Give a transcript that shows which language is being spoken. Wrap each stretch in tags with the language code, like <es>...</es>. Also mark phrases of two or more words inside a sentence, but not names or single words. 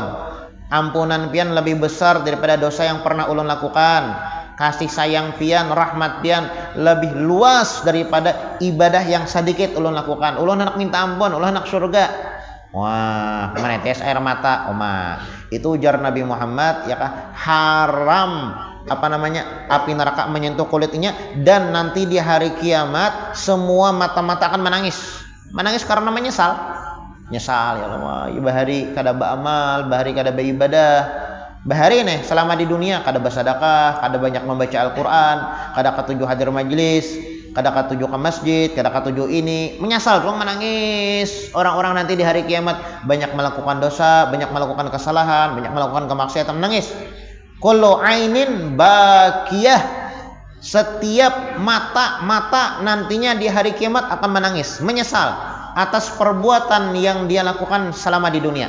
<bjn>Ampunan pian lebih besar daripada dosa yang pernah ulun lakukan. Kasih sayang pian, rahmat pian lebih luas daripada ibadah yang sedikit ulun lakukan. Ulun hendak minta ampun, ulun hendak surga. Wah, menetes air mata, Oma. Itu ujar Nabi Muhammad, ya kah?</bjn> <id>Haram api neraka menyentuh kulitnya, dan nanti di hari kiamat semua mata-mata akan menangis. Menangis karena menyesal. Nyesal ya Allah,</id> <bjn>bahari kada beramal, bahari kada beribadah. Bahari nih selama di dunia kada bersedekah, kada banyak membaca Al-Qur'an, kada ketujuh hadir majlis, kada ketujuh ke masjid, kada ketujuh ini, menyesal tuh menangis.</bjn> <id>Orang-orang nanti di hari kiamat banyak melakukan dosa, banyak melakukan kesalahan, banyak melakukan kemaksiatan, menangis.</id> <ar>Kullu ainin bakiyah,</ar> <id>setiap mata nantinya di hari kiamat akan menangis, menyesal atas perbuatan yang dia lakukan selama di dunia.</id>